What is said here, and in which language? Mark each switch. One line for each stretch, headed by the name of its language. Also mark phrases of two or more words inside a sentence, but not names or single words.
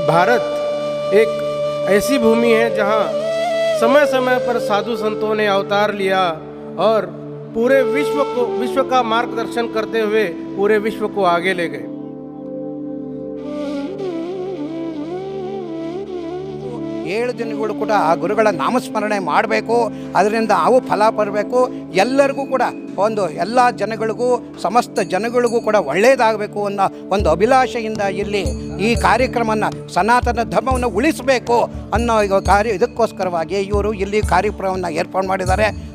Hindi: भारत एक ऐसी भूमि है जहाँ समय समय पर साधु संतों ने अवतार लिया और पूरे विश्व का मार्गदर्शन करते हुए पूरे विश्व को आगे ले गए।
Kannada: ಏಳು ದಿನಗಳು ಕೂಡ ಆ ಗುರುಗಳ ನಾಮಸ್ಮರಣೆ ಮಾಡಬೇಕು, ಅದರಿಂದ ಅವು ಫಲ ಬರಬೇಕು, ಎಲ್ಲರಿಗೂ ಕೂಡ ಎಲ್ಲ ಜನಗಳಿಗೂ ಸಮಸ್ತ ಜನಗಳಿಗೂ ಕೂಡ ಒಳ್ಳೆಯದಾಗಬೇಕು ಅನ್ನೋ ಒಂದು ಅಭಿಲಾಷೆಯಿಂದ ಇಲ್ಲಿ ಈ ಕಾರ್ಯಕ್ರಮವನ್ನು ಸನಾತನ ಧರ್ಮವನ್ನು ಉಳಿಸಬೇಕು ಅನ್ನೋ ಇದಕ್ಕೋಸ್ಕರವಾಗಿ ಇವರು ಇಲ್ಲಿ ಕಾರ್ಯಕ್ರಮವನ್ನು ಏರ್ಪಾಡು ಮಾಡಿದ್ದಾರೆ.